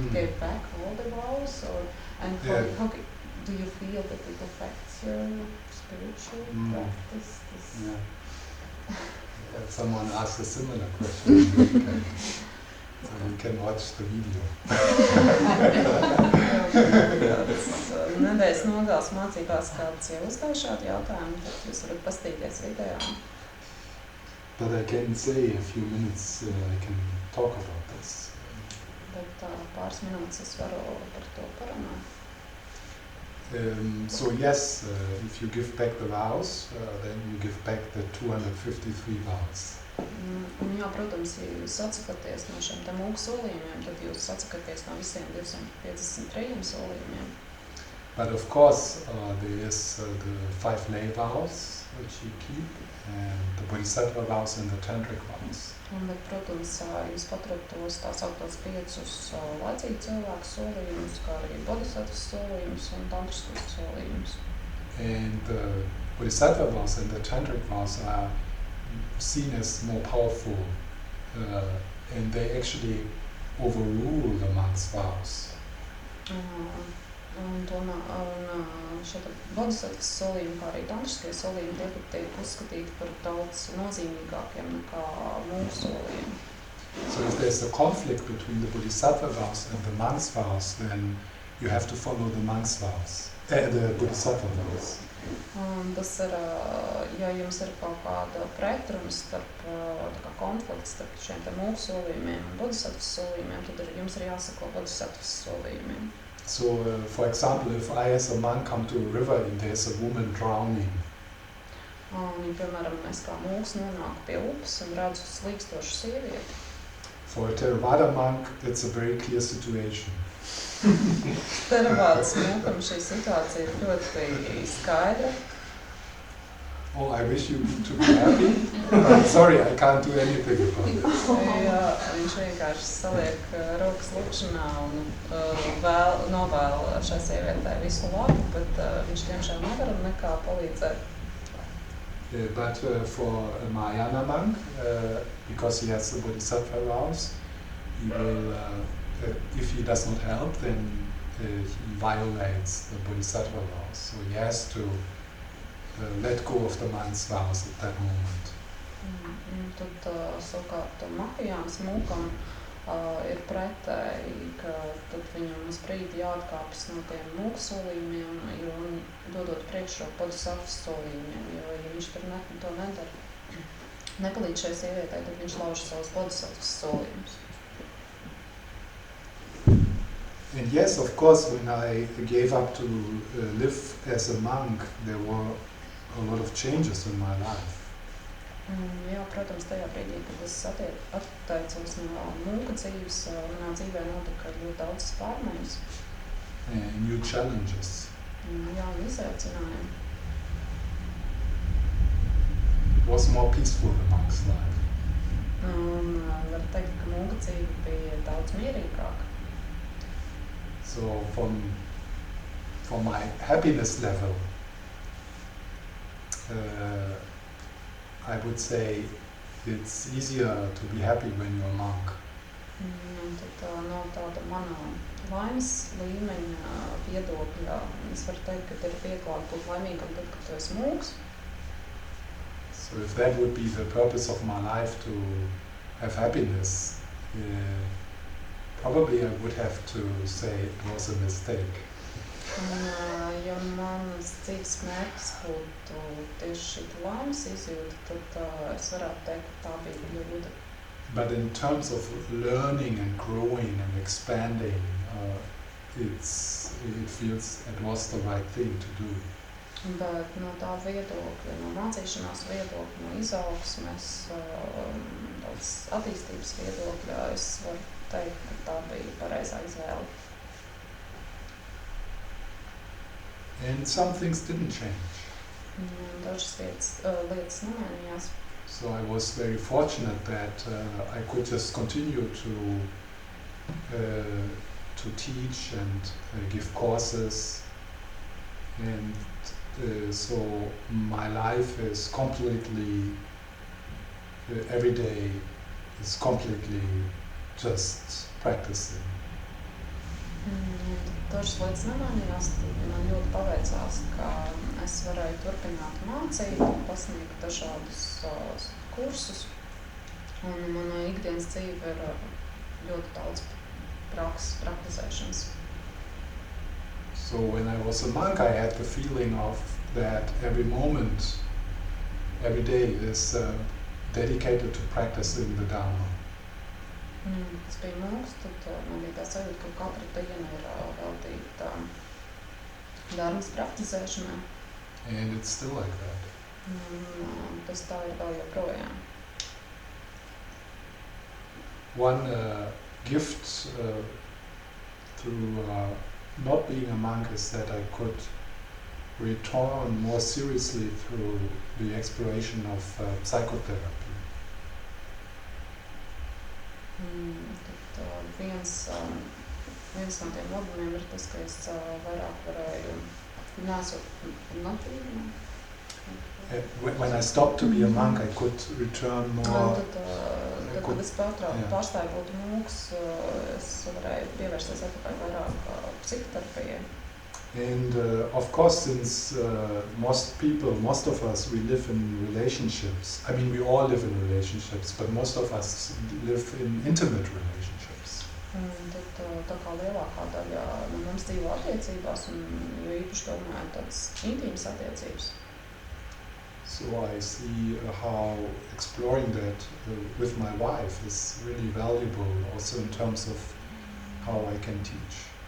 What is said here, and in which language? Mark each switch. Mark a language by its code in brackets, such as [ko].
[en] gave back all the vows, or and how, Yeah. do you feel that it affects your spiritual practice? Yeah. Someone asked a similar question in the weekend, so you can watch the video. [lv] Nedēļas nogales mācībās kāds jau uzdev šādu jautājumu, tad jūs varat paskatīties video. [en] But I can say a few minutes, I can talk about this. [lv] Bet pāris minūtes es varu par to parunāt. [en] So yes, if you give back the vows, then you give back the 253 vows. [lv] Un jā, protams, ja jūs atsakaties no šiem te mūku solījumiem, tad jūs atsakaties no visiem 253 solījumiem. [en] But of course, there is the 5 lay vows which you keep, and the Bodhisattva vows and the Tantric vows. [lv] Bet, protams, jūs paturat tos tā sauktos 5 laicīgu cilvēku solījumus, kā arī bodhisattvas solījumus un tantriskos solījumus. [en] And the Bodhisattva vows and the Tantric vows are seen as more powerful, and they actually overrule the monk's vows. [lv] Un šie bodhisattvas solījumi, kā arī tantriskie solījumi, tiek uzskatīti par daudz nozīmīgākiem nekā mūsu solījumi. [en] So if there's a conflict between the Bodhisattva vows and the monk's vows, then you have to follow the monk's vows, the Bodhisattva vows. [lv] Un tas ir, ja jums ir kaut kāda pretruna starp, konflikts starp šiem te mūku solījumiem un bodhisattvas solījumiem, tad jums ir jāsako bodhisattvas solījumiem. [en] So, for example, if I as a monk come to a river and there's a woman drowning, [lv] Un, piemēram, mēs kā mūks nonāku pie upes un redzu slīkstošu sievieti. [en] for a Theravada monk, it's a very clear situation. [lv] Teravādas mūkam šī situācija ir ļoti skaidra. [en] Oh, I wish you to be happy. I'm sorry, I can't do anything about it. [lv] Jā, viņš vienkārši saliek rokas lukšanā un novēl šai sievietei visu labu, bet viņš tiemžēl nevar nekā palīdzēt. [en] But for a Mahayana monk, because he has the Bodhisattva vows, he will, if he does not help, then he violates the Bodhisattva vows. So he has to let go of the monk's vows at that moment. [lv] Tad savukārt Mahajānas mūkam ir pretēji, ka tad viņam uz brīdi jāatkāpjas no tiem mūku solījumiem, jo dodot priekšroku bodhisattvas solījumiem, jo ja viņš tur to nedara, nepalīdz šai sievietei, tad viņš lauž savus bodhisattvas solījumus. [en] And yes, of course, when I gave up to live as a monk, there were a lot of changes in my life. [lv] Jā, protams, tajā brīdī, kad es atteicos no mūka dzīves, manā dzīvē notika ļoti daudz pārmaiņas. [en] And new challenges. [lv] Jā, un izaicinājumi. [en] It was more peaceful, the monk's life. [lv] Un var teikt, ka mūka dzīve bija daudz mierīgāka. [en] So from my happiness level, I would say it's easier to be happy when you're a monk. [lv] Un tad no tāda mana laimes līmeņa viedokļa, es varu teikt, ka ir vieglāk būt laimīgam tad, kad tu esi mūks. [en] So if that would be the purpose of my life, to have happiness, probably I would have to say it was a mistake. [lv] Un, ja manas dzīves mērķis būtu tieši šī laimes izjūta, tad es varētu teikt, ka tā bija kļūda. [en] But in terms of learning and growing and expanding, it feels it was the right thing to do. [lv] Bet no tā viedokļa, no mācīšanās viedokļa, no izaugsmes, tāds attīstības viedokļa, es varu teikt, ka tā bija pareizā izvēle. [en] And some things didn't change. [lv] Dažas lietas nemainījās. [en] So I was very fortunate that I could just continue to teach and give courses, and so my life is completely every day is completely just practicing. [lv] Dažas lietas nemainījās, tad man ļoti paveicās, ka es varēju turpināt mācīt, pasniegt dažādus kursus, un mana ikdienas dzīve ir ļoti daudz praktizēšanas. [en] So when I was a monk, I had the feeling of that every moment, every day is dedicated to practicing the Dharma. [lv] Es biju mūks, tad man bija tā sajūta, ka katra diena ir veltīta dharmas praktizēšanai. [en] And it's still like that. [lv] Tas tā ir vēl joprojām. [en] One gift through not being a monk is that I could return more seriously through the exploration of psychotherapy. [lv] Tad viens no tiem labumiem ir tas, ka es vairāk varēju [en] When I stopped to be a monk, I could return more. [lv] Kad es pārstāju būt mūks, es varēju pievērsties atpakaļ vairāk psihoterapijai. [en] And of course, since most of us, we live in relationships. I mean, we all live in relationships, but most of us live in intimate relationships. [lv] Tad tā kā lielākā daļa no mums dzīvo attiecībās, un jo īpaši domāju tādas intīmas attiecības. [en] So I see how exploring that with my wife is really valuable, also in terms of how I can teach.